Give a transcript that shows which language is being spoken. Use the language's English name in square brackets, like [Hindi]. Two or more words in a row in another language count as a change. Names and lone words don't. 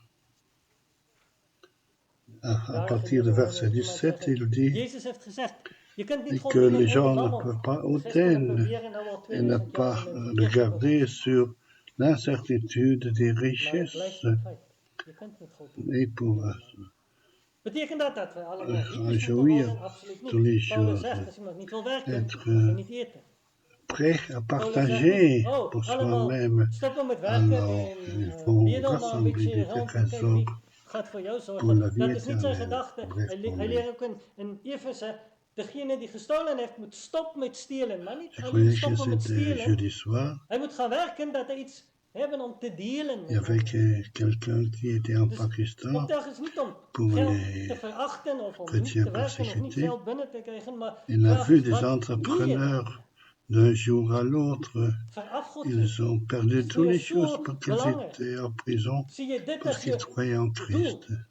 [French] À partir du verset 17, il dit que les gens ne peuvent pas atteindre et ne pas regarder sur l'incertitude des richesses et pour jouir tous les choses, être prêt à partager pour soi-même. Alors, il faut rassembler des trésors pour la vie éternelle. [Dutch] Degene die gestolen heeft moet stoppen met stelen, maar niet alleen stoppen met stelen. Hij moet gaan werken dat hij iets hebben om te delen. [French] Il y avait quelqu'un qui était en Pakistan pour les chrétiens persécutés. Il a vu des entrepreneurs d'un jour à l'autre. Ils ont perdu toutes les choses parce qu'ils étaient en prison, parce qu'ils croyaient en Christ.